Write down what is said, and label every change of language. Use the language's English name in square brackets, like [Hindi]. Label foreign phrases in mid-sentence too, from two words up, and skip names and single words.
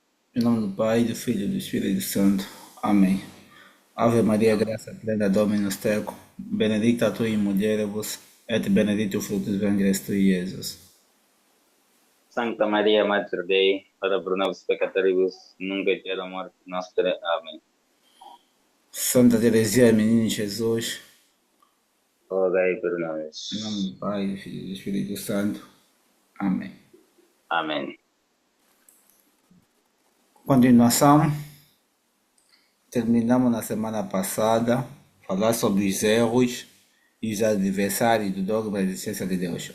[Portuguese] Em nome do Pai, do Filho e do Espírito Santo. Amém. Ave Maria, Amém. graça plena, [Latin] Dominus tecum, benedicta tu in mulieribus, et benedictus fructus ventris tui, Iesus. Santa Maria, Mater Dei, ora pro nobis peccatoribus, nunc et hora mortis nostre. [Portuguese] Amém. Santa Teresia, Menino Jesus, Rogai por em nome nós. do Pai, do Filho e do Espírito Santo. Amém. Amém. Continuação, terminamos na semana passada falar sobre os erros e os adversários do dogma da existência de Deus.